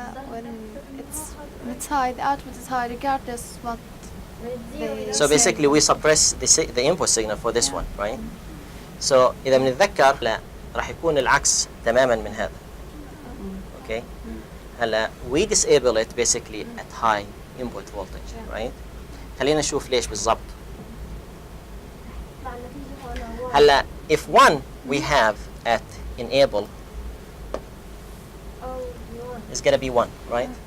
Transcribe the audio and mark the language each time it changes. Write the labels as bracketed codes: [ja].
[en] When it's high, the output is high regardless what they So say. basically we suppress the input signal for this one, right? So [ar] إذا بنتذكر لا راح يكون العكس تماما من هذا. [en] Okay? [ar] هلا [en] we disable it basically at high input voltage, right? [ar] خلينا نشوف ليش بالضبط. هلا [en] if one we have at enable it's gonna be 1, right?